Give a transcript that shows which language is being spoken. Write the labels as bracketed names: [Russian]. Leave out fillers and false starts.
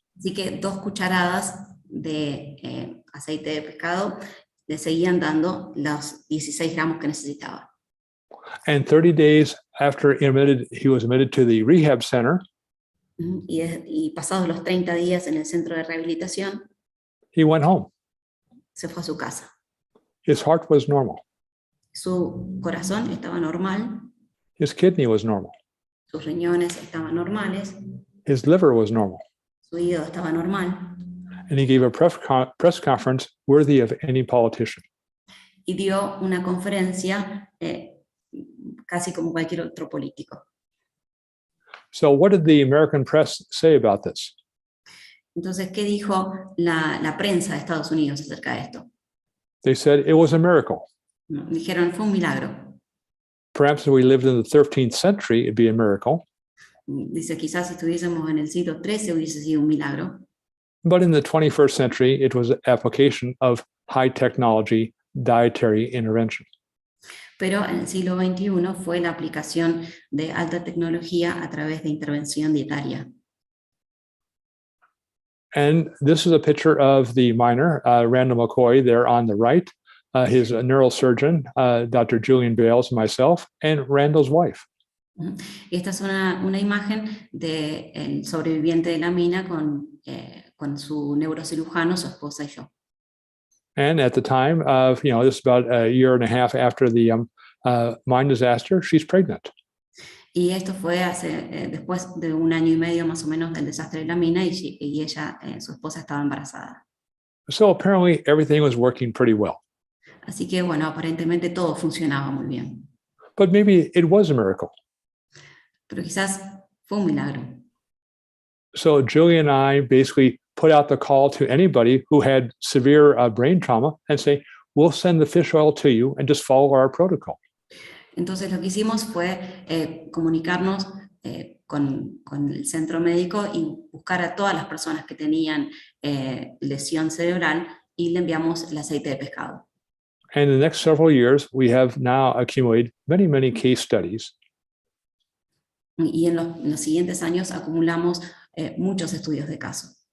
[Spanish] Así que 2 cucharadas de aceite de pescado le seguían dando los 16 gramos que necesitaba. [English] And 30 days after he was admitted to the rehab center, [Spanish] y pasados los 30 días en el centro de rehabilitación, [English] he went home. [Spanish] Se fue a su casa. [English] His heart was normal. [Spanish] Su corazón estaba normal. [English] His kidney was normal. [Spanish] Sus riñones estaban normales. [English] His liver was normal. [Spanish] Su hígado estaba normal. [English] And he gave a press conference worthy of any politician. [Spanish] Y dio una conferencia casi como cualquier otro político. [English] So what did the American press say about this? [Spanish] Entonces, ¿qué dijo la prensa de Estados Unidos acerca de esto? [English] They said it was a miracle. [Spanish] Dijeron, fue un milagro. [English] Perhaps if we lived in the 13th century, it'd be a miracle. [Spanish] Dice, quizás si estuviésemos en el siglo XIII hubiese sido un milagro. [English] But in the 21st century, it was an application of high technology dietary intervention. [Spanish] Pero en el siglo XXI fue la aplicación de alta tecnología a través de intervención dietaria. [English] And this is a picture of the miner, Randall McCoy, there on the right, his neurosurgeon, Dr. Julian Bales, myself, and Randall's wife. [Spanish] Y esta es una imagen del sobreviviente de la mina con su neurocirujano, su esposa y yo. [English] And at the time of, this is about a year and a half after the mine disaster, she's pregnant. [Spanish] Y esto fue después de 1 año y medio más o menos del desastre de la mina y ella, su esposa, estaba embarazada. [English] So apparently everything was working pretty well. [Spanish] Así que bueno, aparentemente todo funcionaba muy bien. [English] But maybe it was a miracle. [Spanish] Pero quizás fue un milagro. [English] So Julie and I basically put out the call to anybody who had severe brain trauma and say, we'll send the fish oil to you and just follow our protocol. [Spanish] Entonces lo que hicimos fue comunicarnos con el centro médico y buscar a todas las personas que tenían lesión cerebral y le enviamos el aceite de pescado. [English] And in the next several years, we have now accumulated many, many case studies. [Spanish] Y en los siguientes años acumulamos muchos estudios de caso.